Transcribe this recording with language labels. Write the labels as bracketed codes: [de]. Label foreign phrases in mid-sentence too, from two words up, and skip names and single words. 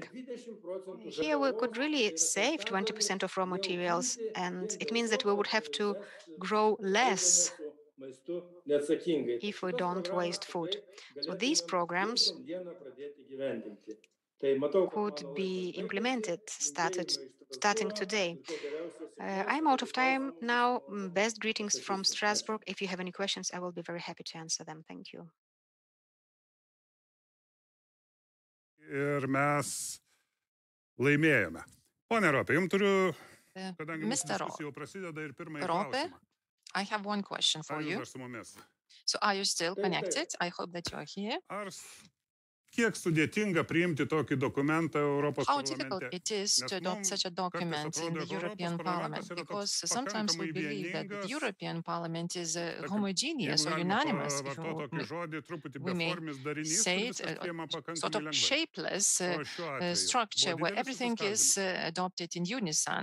[en] Here we could really save 20% of raw materials, and it means that we would have to grow less if we don't waste food. So these programs could be implemented starting today. I'm out of time now. Best greetings from Strasbourg. If you have any questions, I will be very happy to answer them. Thank you. [lt] Ir mes laimėjome. Pone Ropė, jums turiu, kadangi Mr. diskusija jau prasideda ir pirmąjį Ropė, klausimą. [en] I have one question for [lt] Ar jūs [en] you. [lt] dar su mumis? [en] So are you still connected? I hope that you are here. [lt] Kiek sudėtinga priimti tokį dokumentą Europos [en] How difficult [lt] parlamente? [en] it is to adopt such a document in the European Parliament, because sometimes we believe that the European Parliament is homogeneous or unanimous, if we may say it, sort of shapeless structure where everything is adopted in unison.